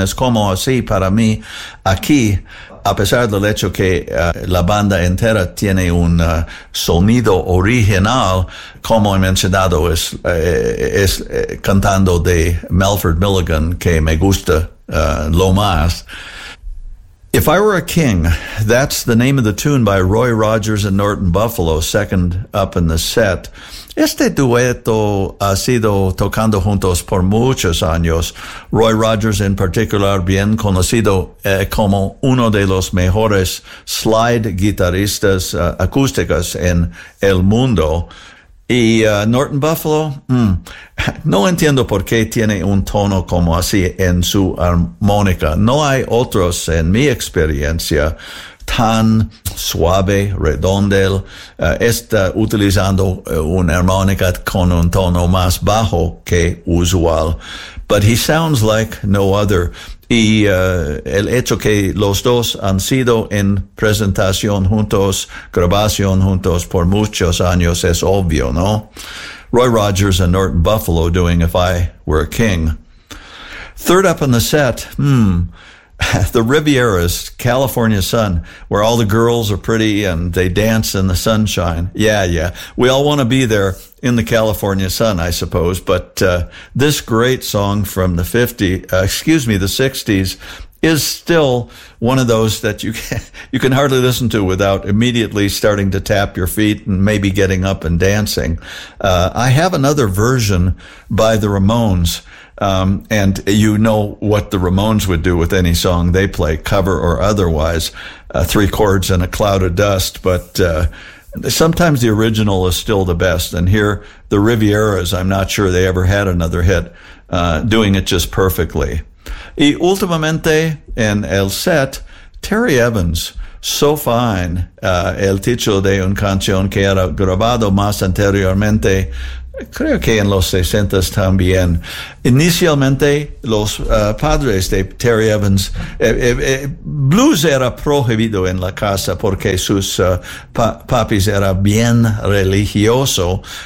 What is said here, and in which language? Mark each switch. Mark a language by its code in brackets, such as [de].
[es] Es como así para mí aquí, a pesar del hecho que la banda entera tiene un sonido original, como he mencionado, es cantando de Malford Milligan que me gusta lo más. [en] If I Were a King, that's the name of the tune by Roy Rogers and Norton Buffalo, second up in the set. [es] Este dueto ha sido tocando juntos por muchos años. Roy Rogers en particular, bien conocido como uno de los mejores slide guitarristas acústicas en el mundo. Y Norton Buffalo, no entiendo por qué tiene un tono como así en su armónica. No hay otros, en mi experiencia, tan suave, redondel, está utilizando una armónica con un tono más bajo que usual. [en] But he sounds like no other. [es] Y el hecho que los dos han sido en presentación juntos, grabación juntos por muchos años es obvio, ¿no? [en] Roy Rogers and Norton Buffalo doing If I Were a King. Third up on the set, the Rivieras, California Sun, where all the girls are pretty and they dance in the sunshine. Yeah, yeah. We all want to be there in the California sun, I suppose. But this great song from the 60s is still one of those that you can hardly listen to without immediately starting to tap your feet and maybe getting up and dancing. I have another version by the Ramones. And you know what the Ramones would do with any song they play, cover or otherwise, three chords and a cloud of dust. But sometimes the original is still the best. And here, the Rivieras, I'm not sure they ever had another hit, doing it just perfectly. [es] Y últimamente, en el set, Terry Evans, So Fine, el título de un canción que era grabado más anteriormente, creo que en los 60s también. Inicialmente, los padres de Terry Evans, blues era prohibido en la casa porque sus papis era bien religioso.